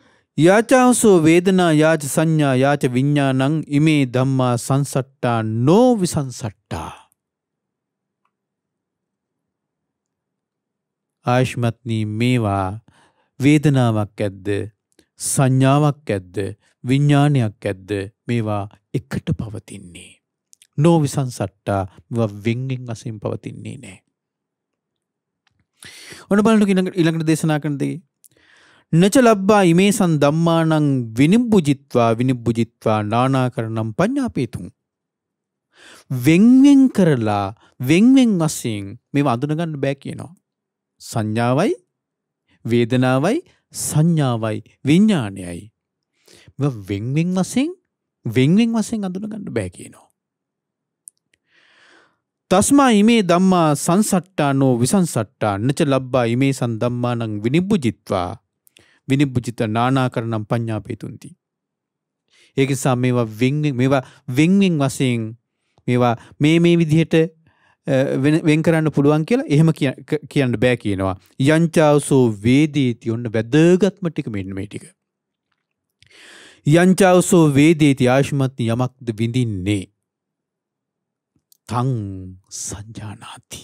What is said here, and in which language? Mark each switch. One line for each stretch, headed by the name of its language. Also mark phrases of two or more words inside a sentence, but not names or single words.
Pali: යාචාවසෝ වේදනා යාච සංඥා යාච විඤ්ඤාණං ඉමේ ධම්මා සංසට්ඨා නෝ විසංසට්ඨා.
Sinhala: ආයුෂ්මත්නි මේවා වේදනාවක් ඇද්ද සංඥාවක් ඇද්ද විඤ්ඤාණයක් ඇද්ද මේවා එකට පවතින්නේ.
Pali: නෝ විසංසට්ඨා
Sinhala: මේවා වෙන්වෙන් වශයෙන් පවතින්නේ නැහැ. ඔන්න බලන්න ඊළඟට දේශනා කරන දේ
Pali: නච ලබ්බා ඉමේසං ධම්මානං විනිබ්බුජිත්වා නානාකරණම් පඤ්ඤාපේතුං.
Sinhala: වෙන්වෙන් කරලා වෙන්වෙන් වශයෙන් මේවා අඳුනගන්න බෑ කියනවා. සංඥාවයි වේදනාවයි සංඥාවයි විඤ්ඤාණයයි මේවා වෙන්වෙන් වශයෙන් අඳුනගන්න බෑ කියනවා.
Pali: තස්මා ඉමේ ධම්මා සංසට්ඨා නෝ විසංසට්ඨා නච ලබ්බා ඉමේසං ධම්මානං විනිබ්බුජිත්වා විනිබ්බුජිත නානාකරණම් පඤ්ඤාපේතුන්ති.
Sinhala: ඒක නිසා මේවා වෙන්වෙන් වශයෙන් මේවා මේ විදිහට වෙන් කරන්න පුළුවන් කියලා එහෙම කියන්න බෑ කියනවා.
Pali: යංචාවසෝ වේදේති
Sinhala: ඔන්න වැදගත්ම ටික මෙන්න මේ ටික.
Pali: යංචාවසෝ වේදේති
Sinhala: ආයුෂ්මත් යමක්ද විඳින්නේ
Pali: තං සංජානාති.